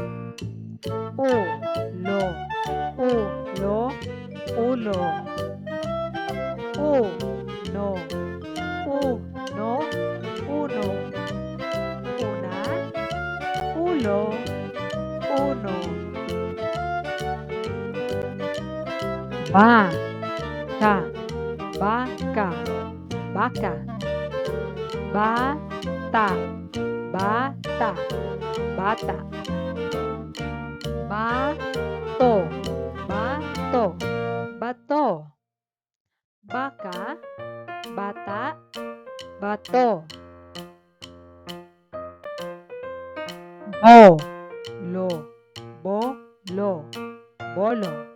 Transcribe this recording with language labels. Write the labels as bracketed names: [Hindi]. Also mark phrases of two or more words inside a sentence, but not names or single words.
[Filipino] Ulo, ulo, ulo. Uno, uno, uno. Una, ulo, uno. Baka, baka, baka. Bata, bata, bata. Bato, bato, bato. Baka, bata, bato. Bolo, bolo, bolo.